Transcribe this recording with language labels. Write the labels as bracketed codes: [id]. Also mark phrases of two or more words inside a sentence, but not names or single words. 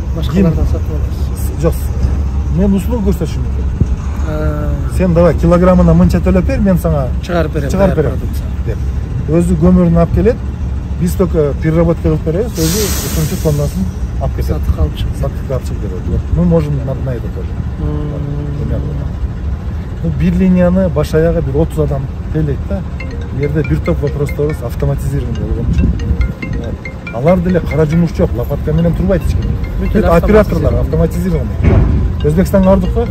[ky] башкалардан сатып алабыз. Жок. Мен услуга көрсөтүшүм мүмкүн. Сен давай килограммына мынча төлөп бер, мен сага чыгарып берем. Деп. Өзү көмүрүн алып келет. Биз [ru] только переработка [ky] кылып беребиз, өзү ушунча тоннасын алып кетет. Сатып алып чыгып. Сатып алып чыгып берет. [ru] Мы можем на это тоже. [ky] Бир линияны баш аягы бир 30 адам тейлейт да. Бу жерде бир топ вопросторубуз автоматизирован болгон үчүн. Алар деле кара жумуш жок, лопатка менен турбайт эч ким. Бүт операторлор автоматизирован. Өзбекстанга бардык го.